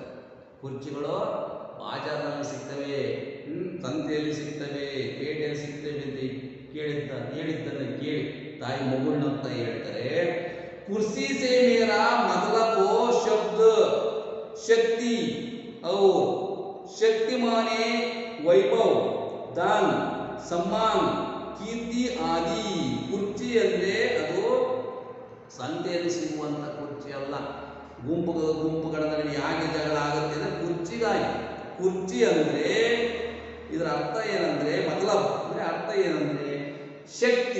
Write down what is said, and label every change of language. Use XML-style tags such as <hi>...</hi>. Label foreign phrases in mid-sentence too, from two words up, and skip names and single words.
<kn>ಕುರ್ಚಿಗಳು ಬಾಜಾರ್ನಲ್ಲಿ ಸಿಗ್ತವೆ, ಸಂತೆಯಲ್ಲಿ ಸಿಗ್ತವೆ, ಪೇಟೆಯಲ್ಲಿ ಸಿಗ್ತವೆ ಅಂತ ಹೇಳಿದ್ದನ್ನು ಕೇಳಿ ತಾಯಿ ಮುಗುಳ್ನಂತ ಹೇಳ್ತಾರೆ.</kn> <hi>कुर्सी से मेरा मतलब वो शब्द शक्ति और शक्ति माने वैभव, दान, सम्मान, कीर्ति आदि.</hi> <kn>ಕುರ್ಚಿ ಅಂದರೆ ಅದು ಸಂತೆಯಲ್ಲಿ ಸಿಗುವಂಥ ಕುರ್ಚಿ ಅಲ್ಲ. ಗುಂಪುಗಳ ನಡುವೆ ಯಾಕೆ ಜಗಳ ಆಗುತ್ತೆ ಅಂದರೆ ಕುರ್ಚಿಗಾಗಿ. ಕುರ್ಚಿ ಅಂದರೆ ಇದರ ಅರ್ಥ ಏನಂದರೆ, ಮತಲಬ್ ಅಂದರೆ ಅರ್ಥ ಏನಂದರೆ ಶಕ್ತಿ.</kn>